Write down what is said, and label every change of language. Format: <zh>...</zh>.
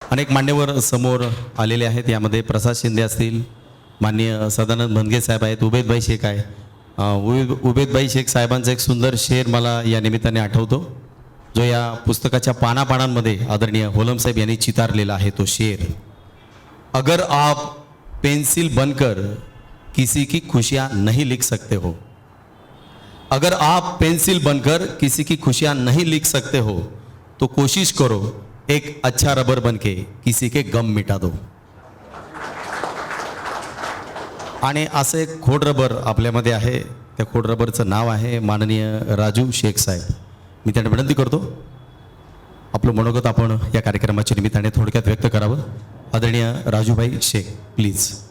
<mr>अनेक मान्यवर समोर आलेले आहेत. यामध्ये प्रसाद शिंदे असतील, माननीय सदानंद भनगे साहेब आहेत, उबेदभाई शेख आहे. उबेदभाई शेख साहेबांचा एक सुंदर शेर मला या निमित्ताने आठवतो, जो या पुस्तकाच्या पानापानांमध्ये आदरणीय होलम साहेब यांनी चितारलेला आहे. तो शेर,</mr> <hi>अगर आप पेंसिल बनकर किसी की खुशियाँ नहीं लिख सकते हो, अगर आप पेंसिल बनकर किसी की खुशियाँ नहीं लिख सकते हो तो कोशिश करो एक अच्छा रबर बनके किसी के गम मिटा दो.</hi> <mr>आणि असं एक खोड रबर आपल्यामध्ये आहे. त्या खोड रबरचं नाव आहे माननीय राजू शेख साहेब. मी त्यांना विनंती करतो आपलं मनोगत आपण या कार्यक्रमाच्या निमित्ताने थोडक्यात व्यक्त करावं. आदरणीय राजूभाई शेख, प्लीज.</mr>